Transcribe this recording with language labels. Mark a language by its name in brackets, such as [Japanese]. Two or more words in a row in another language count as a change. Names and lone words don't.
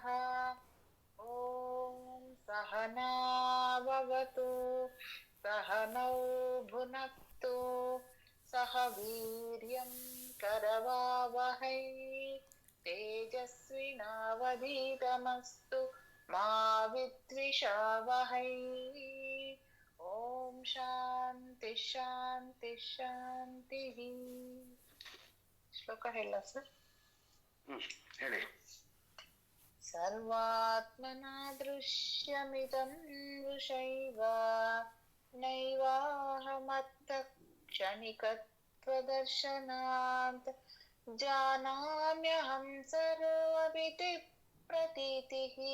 [Sanskrit] ॐ सहना भवतु सहनौ भुनक्तु सह वीर्यं करवावहै तेजस्विनावधीतमस्तु मा विद्विषावहै। ಓಂ ಶಾಂತಿ ಶಾಂತಿ ಶಾಂತಿ. [Kannada] ಶ್ಲೋಕ ಹೇಳ ಸರ್? ಹೇಳಿ. [Sanskrit] ಸರ್ವಾತ್ಮನಾ ದೃಶ್ಯಮಿದಂ ದೃಶೈವ ನೈವಾಹಮರ್ಥ ಕ್ಷಣಿಕತ್ವದರ್ಶನಾತ್ ಜಾನಾಮ್ಯಹಂ ಸರ್ವಮಿತಿ ಪ್ರತೀತಿಃ